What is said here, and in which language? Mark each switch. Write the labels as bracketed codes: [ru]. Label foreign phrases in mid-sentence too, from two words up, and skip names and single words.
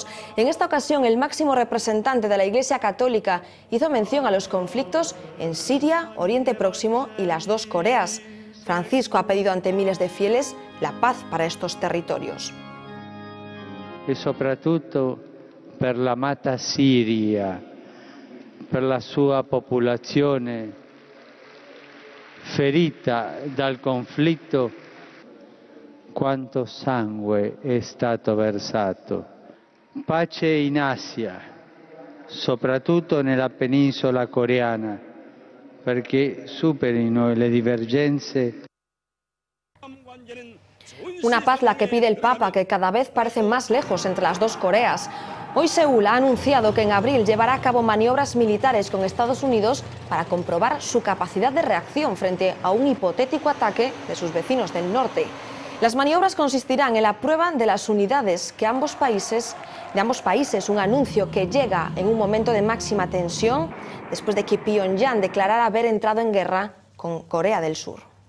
[es] En esta ocasión, el máximo representante de la Iglesia Católica hizo mención a los conflictos en Siria, Oriente Próximo y las dos Coreas. Francisco ha pedido ante miles de fieles la paz para estos territorios. [it] Y soprattutto per l'amata Siria, per la sua popolazione ferita dal conflitto, quanto sangue è stato versato. Pace in Asia, soprattutto nella penisola coreana, perché superino le divergenze. [es] Una paz la que pide el Papa, que cada vez parece más lejos entre las dos Coreas. Hoy Seúl ha anunciado que en abril llevará a cabo maniobras militares con Estados Unidos para comprobar su capacidad de reacción frente a un hipotético ataque de sus vecinos del norte. Las maniobras consistirán en la prueba de las unidades de ambos países, un anuncio que llega en un momento de máxima tensión después de que Pyongyang declarara haber entrado en guerra con Corea del Sur.